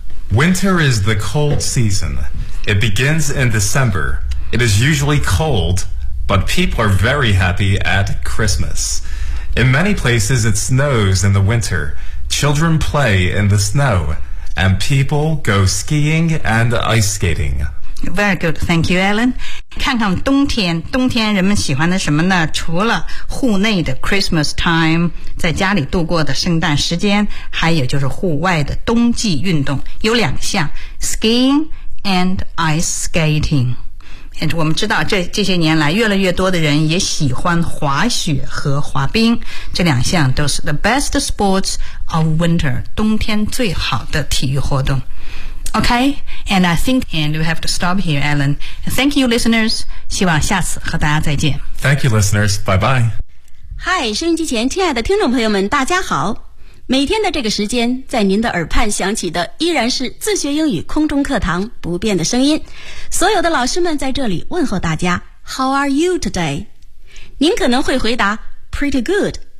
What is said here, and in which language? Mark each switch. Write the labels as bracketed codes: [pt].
[en] Winter is the cold season. It begins in December. It is usually cold, but people are very happy at Christmas. In many places, it snows in the winter. Children play in the snow, and people go skiing and ice skating. Very good, thank you, Alan. [zh] 看看冬天，冬天人们喜欢的什么呢？除了户内的 Christmas time， 在家里度过的圣诞时间，还有就是户外的冬季运动，有两项 , [en] skiing and ice skating. [zh] And 我们知道这些年来越来越多的人也喜欢滑雪和滑冰，这两项都是 [en] the best sports of winter, [zh] 冬天最好的体育活动。 [en] Okay, and I think and we have to stop here, Alan. Thank you, listeners. [zh] 希望下次和大家再见。 [en] Thank you, listeners. Bye-bye. [zh] Hi, 收音机前亲爱的听众朋友们，大家好。每天的这个时间，在您的耳畔响起的依然是自学英语空中课堂不变的声音。所有的老师们在这里问候大家。 [en] How are you today? [zh] 您可能会回答 [en] Pretty good.